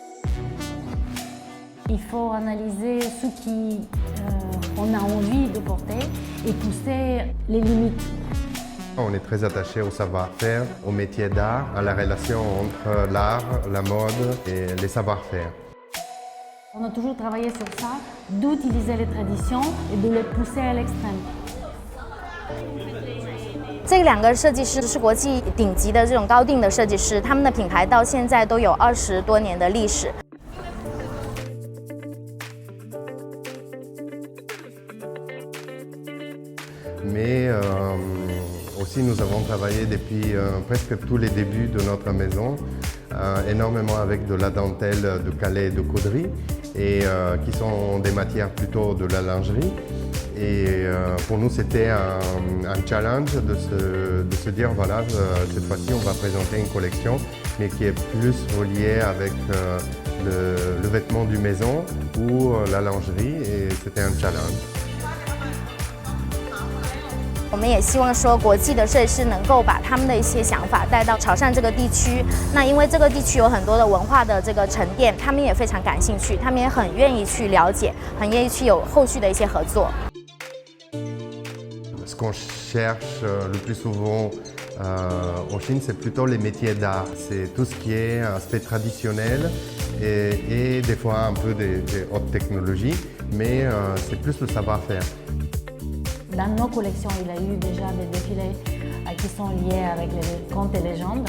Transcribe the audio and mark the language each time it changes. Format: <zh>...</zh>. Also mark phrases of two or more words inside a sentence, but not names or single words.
<fr>Il faut analyser ce qu'on a envie de porter et pousser les limites. On est très attaché au savoir-faire, au métier d'art, à la relation entre l'art, la mode et les savoir-faire. On a toujours travaillé sur ça, d'utiliser les traditions et de les pousser à l'extrême.</fr> <zh>这两个设计师是国际顶级的这种高定的设计师，他们的品牌到现在都有20多年的历史。</zh> <fr>Mais aussi nous avons travaillé depuis presque tous les débuts de notre maison, énormément avec de la dentelle de Calais et de Caudry, et qui sont des matières plutôt de la lingerie. Et pour nous c'était un challenge de se dire voilà, cette fois-ci on va présenter une collection, mais qui est plus reliée avec le vêtement du maison ou la lingerie, et c'était un challenge.</fr> <zh>我们也希望说，国际的设计师能够把他们的一些想法带到潮汕这个地区。那因为这个地区有很多的文化的这个沉淀，他们也非常感兴趣，他们也很愿意去了解，很愿意去有后续的一些合作。</zh> <fr>Ce qu'on cherche le plus souvent en Chine, c'est plutôt les métiers d'art. C'est tout ce qui est aspect traditionnel et des fois un peu des hautes technologies, mais c'est plus le savoir-faire. Dans nos collections, il y a eu déjà des défilés qui sont liés avec les contes et légendes.</fr>